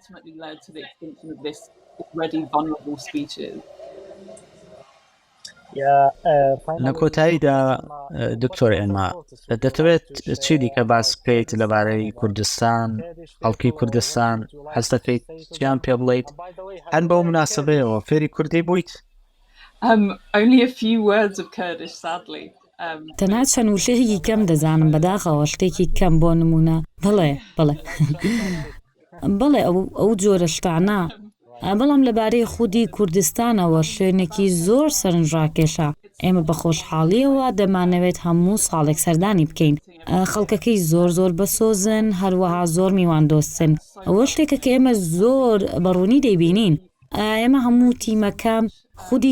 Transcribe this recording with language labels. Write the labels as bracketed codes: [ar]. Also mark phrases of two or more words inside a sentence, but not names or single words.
[ckb] لە کۆتاییدا دکتۆر ئێنما دەتەوێت چی دیکە باس بکەیت لەبارەی کوردستان خەڵکی کوردستان حەز دەکەیت چیان پێ بڵێیت هەن بەو مناسبەیەوە فێری کوردی بوویت؟ [en] Only a few words of Kurdish, sadly. [ckb] تەنها چەند وشەیەکی کەم دەزانم بەداخەوە شتێکی کەم بۆ نمونە بڵێ ئەو جۆرە شتانە بەڵام لەبارەی خودی کوردستانەوە شوێنێکی زۆر سەرنجڕاکێشە ئێمە بە خۆشحاڵیەوە دەمانەوێت هەموو ساڵێک سەردانی بکەین خەڵکەکەی زۆر بەسۆزن هەروەها زۆر میوان دۆستن ئەوە شتێکە کە ئێمە زۆر بەڕوونی دەیبینین ئێمە هەموو تیمەکەم خودی